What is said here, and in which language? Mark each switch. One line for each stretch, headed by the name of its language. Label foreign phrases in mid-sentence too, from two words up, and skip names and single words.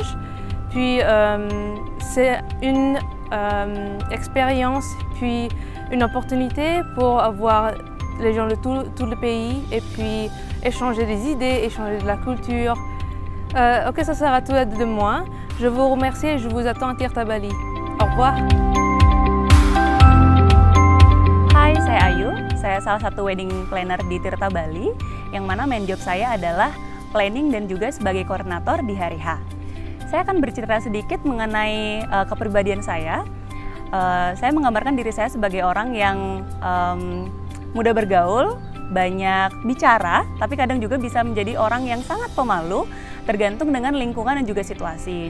French: Puis c'est une expérience, puis une opportunité pour avoir les gens de tout le pays et puis échanger des idées, échanger de la culture. Ok, ça sera tout de moi. Je vous remercie et je vous attends à Tirta, Bali. Au revoir.
Indonesian: Hai, saya Ayu. Saya salah satu
English: wedding planner
Indonesian: di Tirta, Bali, yang mana
English: main job
Indonesian: saya adalah planning dan juga sebagai koordinator di hari H. Saya akan bercerita sedikit mengenai kepribadian saya. Saya menggambarkan diri saya sebagai orang yang mudah bergaul, banyak bicara, tapi kadang juga bisa menjadi orang yang sangat pemalu, tergantung dengan lingkungan dan juga situasi.